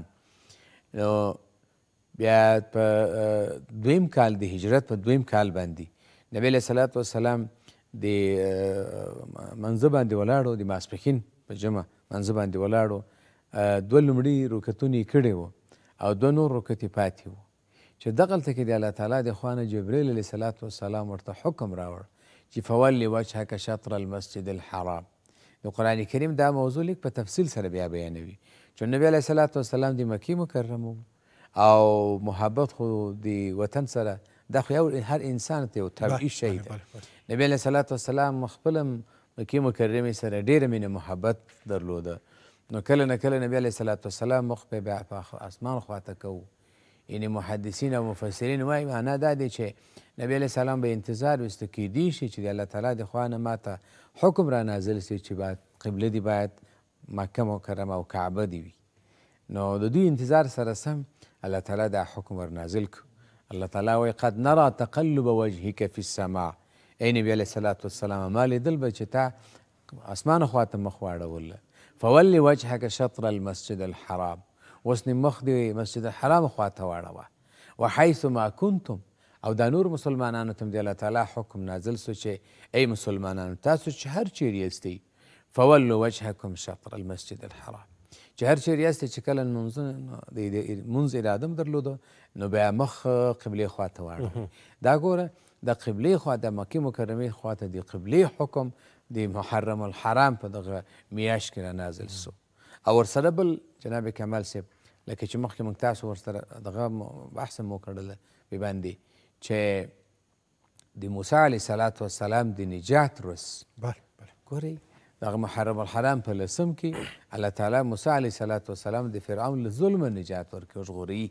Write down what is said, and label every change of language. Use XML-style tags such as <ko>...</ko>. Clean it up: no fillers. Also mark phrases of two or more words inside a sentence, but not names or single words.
<ps>نو بیا په 2م کال د هجرت په 2م کال باندې نبی</ps> <ar>علیه صلات وسلام</ar> <ps>د منځه باندې ولاړو، د ماسپښین په جمع منځه باندې ولاړو، 2 لومړي رکعتونه یې کړي وو او 2 نور رکعت یې پاتې وو چې دغلته کې د الله تعالی د خوا نه جبریل</ps> <ar>علیه صلات وسلام</ar> <ps>ورته حکم راوړ چې</ps> <ar>فولي وجهک شطر المسجد الحرام.</ar> <ps>د قرآن کریم دا موضوع لیک په تفصیل سره بیا بیانوي چې نبی</ps> <ar>علیه صلات وسلام</ar> <ps>د مکې مکرمه او محبت خو د وطن سره دا خو یو هر انسان ته یو طبیعي شی ده. نبی</ps> <ar>علیه صلات وسلام</ar> <ps>خپل مکې مکرمې سره ډېره مینه محبت درلوده. نو کله نه کله نبی</ps> <ar>علیه صلات وسلام</ar> <ps>مخ په اسمان خواته کوو. یعنې محدثین او مفسرین وایي معنا دا دی چې نبی</ps> <ar>علیه السلام</ar> <ps>به انتظار ویسته کیدی شي چې د الله تعالی د خوا نه ماته حکم را نازل شي چې باید قبله دې باید مکه مکرمه او کعبه دې وي. نو د دوی انتظار سره سم الله تعالی دا حکم ور نازل کړ.</ps> <ar>الله</ar> <ps>تعالی وایي</ps> <ar>قد نرى تقلب وجهک فی السماء.</ar> <ps>ای نبی</ps> <ar>علیه الصلاة والسلام</ar> <ps>ما لیدل به چې تا اسمان خواته مخ واړوله.</ps> <ar>فولي وجهک شطر المسجد الحرام.</ar> <ps>اوس نې مخ دې مسجد الحرام خواته واړوه.</ps> <ar>وحیث ما کنتم.</ar> <ps>او دا نور مسلمانانو ته د الله تعالی حکم نازل سو چې ای مسلمانانو تاسو چې هر چیرې یاستئ</ps> <ar>فولوا وجهکم شطر المسجد الحرام.</ar> <ps>چې هر چیرې یاستئ چې کله لمونځ اراده م درلوده نو بیا مخ قبلې خواته واړوه. دا ګوره د قبلې خوا د مکې مکرمې خواته د قبلې حکم د محرم الحرام په دغه میاشت کې را نازل سو. او ورسره بل جناب کمال صاحب لکه چې مخکې موږ تاسو ورسره دغه بحث مو کړله بې باندې چې د موسی</ps> <ar>علیه السلام</ar> <ps>د نجات ورځ ګورئ دغه محرم الحرام په 10 کې الله تعالی موسی</ps> <ar>علیه السلام</ar> <ps>د فرعون له ظلمه نجات ورکړي او ژغوري.</ps>